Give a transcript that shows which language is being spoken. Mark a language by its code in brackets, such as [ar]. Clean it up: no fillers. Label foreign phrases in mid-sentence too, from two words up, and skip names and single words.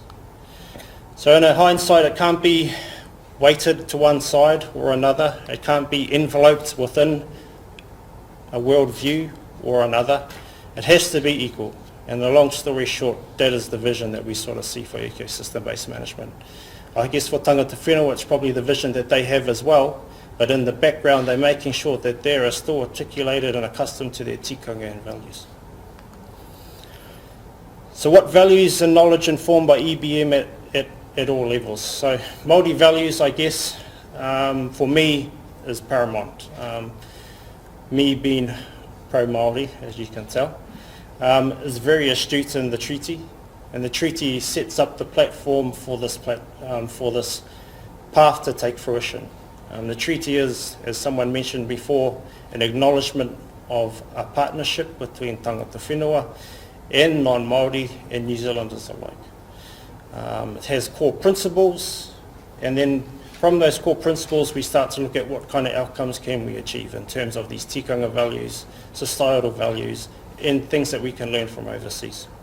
[en] So in hindsight, it can't be weighted to one side or another. It can't be enveloped within a worldview or another. It has to be equal. And the long story short, that is the vision that we sort of see for ecosystem-based management. I guess for [mi] tangata whenua, [en] it's probably the vision that they have as well, but in the background, they're making sure that they are still articulated and accustomed to their tikanga and values. So what values and knowledge informed by EBM at all levels? So Māori values, I guess, for me is paramount. Me being pro-Māori, as you can tell, is very astute in the treaty, and the treaty sets up the platform for this path to take fruition. The treaty is, as someone mentioned before, an acknowledgement of a partnership between [mi] tangata whenua [en] and non-Māori and New Zealanders alike. It has core principles, and then from those core principles, we start to look at what kind of outcomes can we achieve in terms of these tikanga values, societal values, and things that we can learn from overseas.